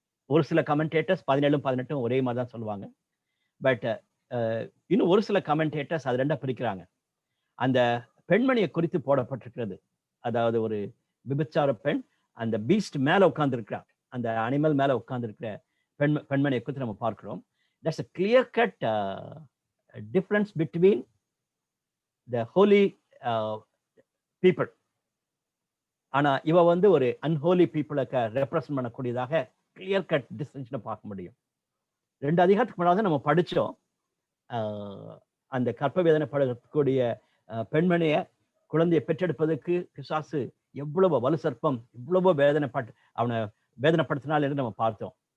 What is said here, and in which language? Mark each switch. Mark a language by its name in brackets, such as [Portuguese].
[Tamil] ஒரு சில கமெண்டேட்டர்ஸ் 17 18 ஒரே மாதிரி தான் சொல்லுவாங்க. பட் இன்னும் ஒரு சில கமெண்டேட்டர்ஸ் அது ரெண்டா பிரிக்கிறாங்க. அந்த பெண்மணியை குறித்து போடப்பட்டிருக்கிறது, அதாவது ஒரு விபச்சார பெண் அந்த பீஸ்ட் மேல உட்கார்ந்து இருக்கிறார், அந்த அனிமல் மேல உட்கார்ந்து இருக்கிற பெண்மணியை குறித்து நம்ம பார்க்கிறோம். [English] That's a clear cut difference between the holy people. [Tamil] ஆனா இவ வந்து ஒரு அன்ஹோலி பீப்புளுக்கு ரெப்ரசன்ட் பண்ணக்கூடியதாக கிளியர் கட் டிஸ்டிங்ஷனை பார்க்க முடியும். 2 அதிகாரத்துக்கு முன்னாடி நம்ம படிச்சோம், அந்த கற்ப வேதனை படக்கூடிய பெண்மணியை குழந்தையை பெற்றெடுப்பதற்கு பிசாசு எவ்வளவு வலு சர்ப்பம் இவ்வளவு அவனை வேதனைப்படுத்தினால் என்று நம்ம பார்த்தோம்.